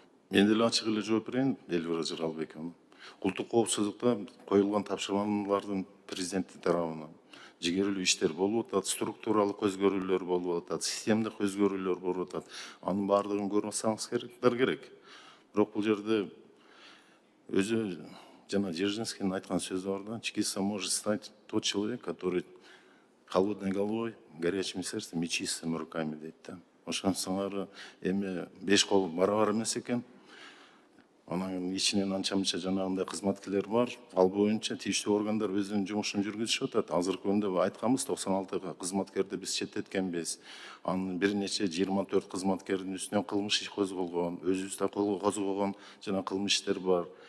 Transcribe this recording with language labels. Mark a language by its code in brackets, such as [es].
[ky] Мен деле ачык эле жооп берейин, Элвира Жыргалбековна. Улуттук коопсуздукта коюлган тапшырмалардын президенти тарабынан жигерилүү иштер болуп атат, структуралык өзгөрүүлөр болуп атат, системдик өзгөрүүлөр болуп атат. Анын баардыгын көрүп атсаңыздар керек. Бирок бул жерде өзү жана Дзержинскийдин айткан сөзү бар да: [ru] чекистом может стать тот человек, который холодной головой, горячими сердцем и чистыми руками [ky] дейт да. Ошонсоңор эми 5 кол барабар эмес экен. Анан ичинен анча мынча жанагындай кызматкерлер бар. Ал боюнча тийиштүү органдар өзүнүн жумушун жүргүзүшүп атат. Азыркы күндө айтканбыз, 96 кызматкерди биз четтеткенбиз. Анын бир нече 24 кызматкердин үстүнөн кылмыш иш козголгон, өзүбүз да козгогон жана кылмыш иштер бар.